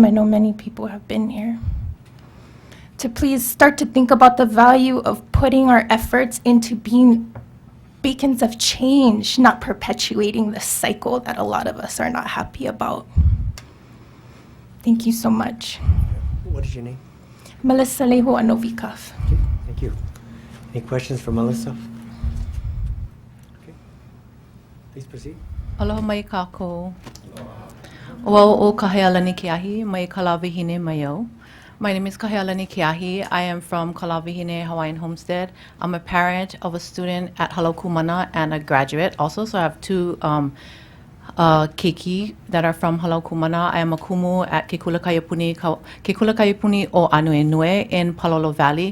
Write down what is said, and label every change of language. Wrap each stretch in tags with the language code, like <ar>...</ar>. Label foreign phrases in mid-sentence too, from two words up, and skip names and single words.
<en>I know many people have been here. To please start to think about the value of putting our efforts into being beacons of change, not perpetuating the cycle that a lot of us are not happy about. Thank you so much. What is your name? Melissa Lehu Anovikov. Okay, thank you. Any questions for Melissa? Okay. Please proceed.</en> <haw>Aloha mai kākou. Ua o Kahealani Keahi, mai Kalavihine Mayo.</haw> <en>My name is Kahealani Keahi. I am from Kalavihine Hawaiian Homestead. I'm a parent of a student at Halokumana and a graduate also, so I have two keiki that are from Halokumana. I am a kumu at Ke Kula Kaiapuni o Anuenue in Palolo Valley.</en>